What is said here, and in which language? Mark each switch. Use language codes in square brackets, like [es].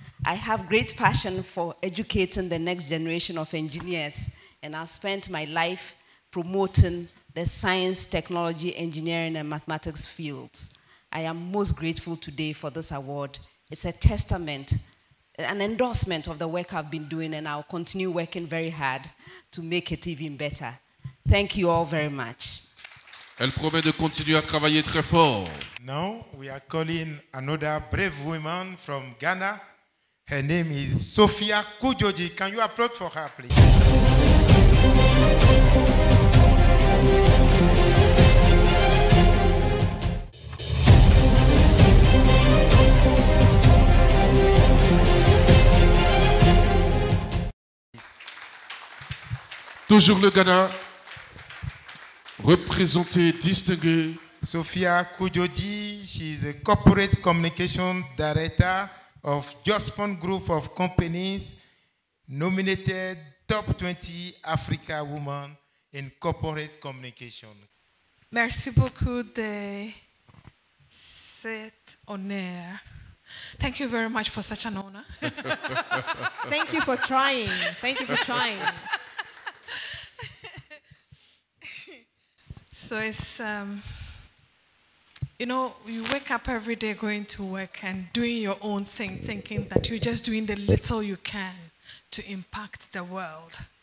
[en] I have great passion for educating the next generation of engineers, and I've spent my life promoting the science, technology, engineering, and mathematics fields. I am most grateful today for this award. It's a testament, an endorsement of the work I've been doing, and I'll continue working very hard to make it even better. Thank you all very much. [fr] Elle promet de continuer à travailler très fort. [en] Now we are calling another brave woman from Ghana. Her name is Sophia Kujoji. Can you applaud for her, please? [fr] Toujours le Ghana, représenté, distingué. [en] Sophia Kujoji, she is a corporate communication director of Jospon Group of Companies, nominated top 20 Africa woman in corporate communication. [fr] Merci beaucoup de cet honneur. [en] Thank you very much for such an honor. Thank you for trying. Thank you for trying. So it's, you know, you wake up every day going to work and doing your own thing, thinking that you're just doing the little you can to impact the world.